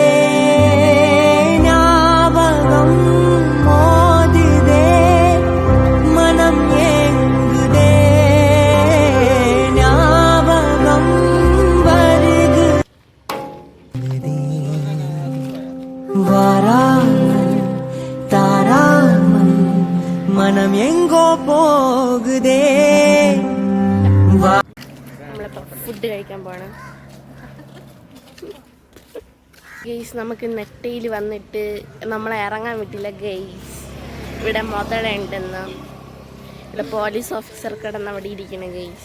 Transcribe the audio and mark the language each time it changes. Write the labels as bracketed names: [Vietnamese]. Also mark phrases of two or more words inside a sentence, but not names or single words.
[Tamil] ஞாபகம் மோதுதே மனம் ஏங்குதே ஞாபகம் வருது. வாராமல் தாராமல் மனம் எங்கோ போகுதே. [Malayalam] നമ്മളിപ്പോൾ ഫുഡ് കഴിക്കാൻ പോകണം. ഗെയ്സ് നമുക്ക് നെട്ടയിൽ വന്നിട്ട് നമ്മളെ ഇറങ്ങാൻ പറ്റില്ല ഗെയ്സ്. ഇവിടെ മുതല ഉണ്ടെന്ന്, ഇവിടെ പോലീസ് ഓഫീസർ കിടന്ന് അവിടെ ഇരിക്കണ ഗെയ്സ്.